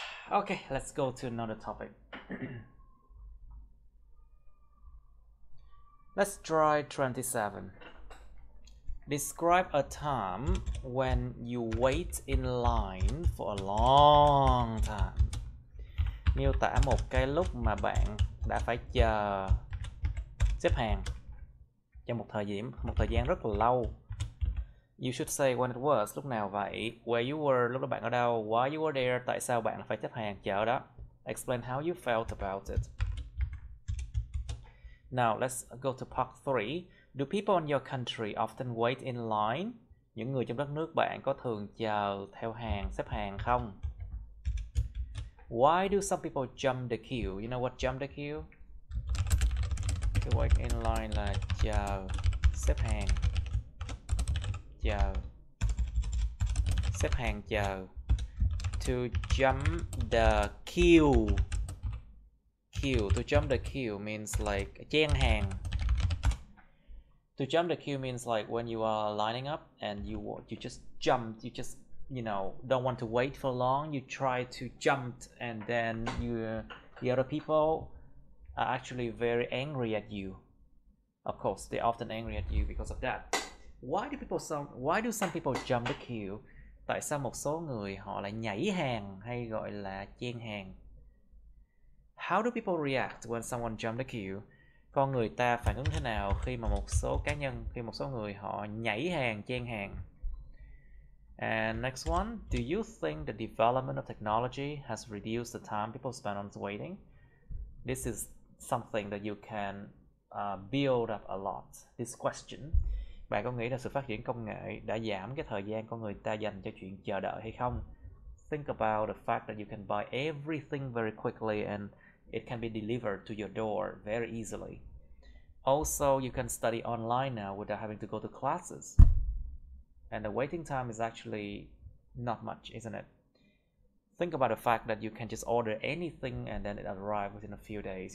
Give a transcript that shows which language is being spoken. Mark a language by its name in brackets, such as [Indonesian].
[English] Okay, let's go to another topic. Let's try 27. Describe a time when you wait in line for a long time. [Vietnamese] Miêu tả một cái lúc mà bạn đã phải chờ xếp hàng trong một thời gian rất là lâu. [English] You should say when it was, [Vietnamese] lúc nào vậy, [English] where you were, [Vietnamese] lúc đó bạn ở đâu, [English] why you were there, [Vietnamese] tại sao bạn phải xếp hàng chờ đó, [English] Explain how you felt about it. Now let's go to part 3. Do people in your country often wait in line? [Vietnamese] Những người trong đất nước bạn có thường chờ theo hàng, xếp hàng không? [English] Why do some people jump the queue? You know what jump the queue? To wait in line [Vietnamese] là chờ, xếp hàng, chờ, xếp hàng chờ. [English] To jump the queue. Queue. To jump the queue means like [Vietnamese] chen hàng. [English] To jump the queue means like when you are lining up and you just jump, you just, you know, don't want to wait for long, you try to jump, and then the other people are actually very angry at you. Of course, they're often angry at you because of that. Why do some people jump the queue? [Vietnamese] Tại sao một số người họ lại nhảy hàng hay gọi là chen hàng? [English] How do people react when someone jump the queue? [Vietnamese] Con người ta phản ứng thế nào khi mà một số người họ nhảy hàng, chen hàng? [English] And next one, do you think the development of technology has reduced the time people spend on waiting? This is something that you can build up a lot. This question. [Vietnamese] Bạn có nghĩ là sự phát triển công nghệ đã giảm cái thời gian con người ta dành cho chuyện chờ đợi hay không? [English] Think about the fact that you can buy everything very quickly and it can be delivered to your door very easily. Also, you can study online now without having to go to classes. And the waiting time is actually not much, isn't it? Think about the fact that you can just order anything and then it arrives within a few days.